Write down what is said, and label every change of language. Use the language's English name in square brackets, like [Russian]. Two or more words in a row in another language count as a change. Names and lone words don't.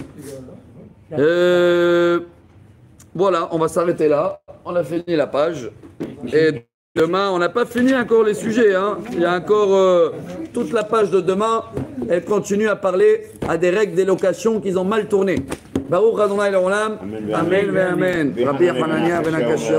[French] Voilà, on va s'arrêter là. On a fini la page. Et demain, on n'a pas fini encore les sujets. Hein. Il y a encore toute la page de demain. Elle continue à parler à des règles des locations qui ont mal tourné. [Hebrew] ברוך אדוני לעולם. אמן, אמן. Rabbi Hanania ben Akashia.